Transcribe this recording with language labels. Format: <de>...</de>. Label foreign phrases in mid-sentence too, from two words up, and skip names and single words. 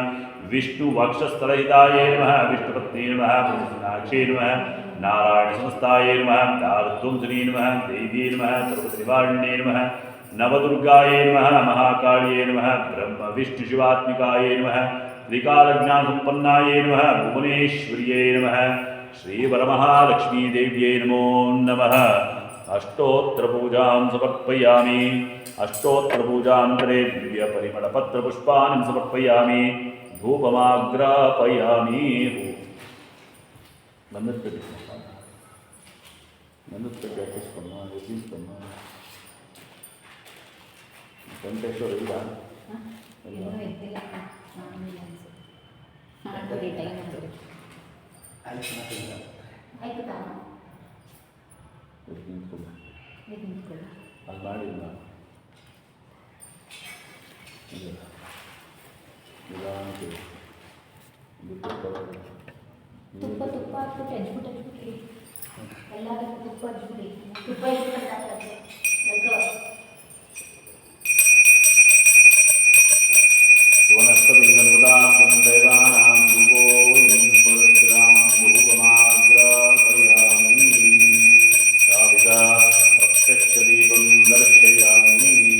<sa>विष्णु वक्षस्थलहिताय नमः विष्णुपत्नी नमः प्रसन्नाक्षे नमः नारायण समस्ताय नमः दारुध्वंसने नमः देवी नमः सर्वनिवारिण्ये नमः नवदुर्गाय नमः महाकाल्ये नमः ब्रह्म विष्णु शिवात्मिकाय नमः त्रिकालज्ञानसम्पन्नाय नमः भुवनेश्वर्यै नमः श्रीवरमहालक्ष्मीदेव्यै नमो नमः अष्टोत्तरपूजां समर्पयामि अष्टोत्तरपूजान्तरे दिव्यपरिमलपत्रपुष्पाणि समर्पयामि</sa> <kn>धूपमाग्रापयामि ವೆಂಕಟೇಶ್ವರ ಇಲ್ಲ ಅಲ್ಲಿ ಮಾಡಿಲ್ಲ ತುಪ್ಪ ತುಪ್ಪ ಹಾಕ್ಬಿಟ್ಟು ಹಚ್ಬಿಟ್ಟು ಎಲ್ಲದಕ್ಕೂ ತುಪ್ಪ ಹಚ್ಬಿಡಿ ತುಪ್ಪ</kn> <sa>वनस्पतिर्वदां देवानां भूगोयं पुरस्कृतां धूपमाग्रापयामि स्थापिता प्रत्यक्षदीपं दर्शयामि</sa>